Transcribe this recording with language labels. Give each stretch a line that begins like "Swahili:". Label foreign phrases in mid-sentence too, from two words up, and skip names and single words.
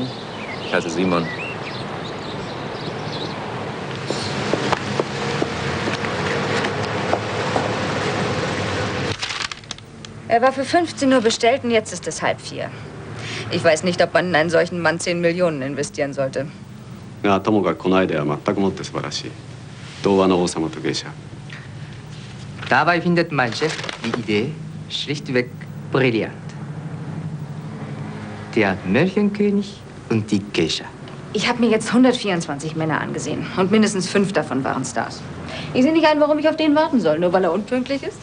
German: Ich heiße Simon. Er war für 15 Uhr bestellt und jetzt ist es 3:30. Ich weiß nicht, ob man in einen solchen Mann 10 Millionen investieren sollte.
Japanese: がともかくこのアイデアは全くもって素晴らしい。童話の王様と芸者。
German: Dabei findet mein Chef die Idee schlichtweg brillant. Der Märchenkönig und die Geisha. Ich habe mir jetzt 124 Männer angesehen und mindestens 5 davon waren Stars. Ich sehe nicht ein, warum ich auf den warten soll, nur weil er unpünktlich ist.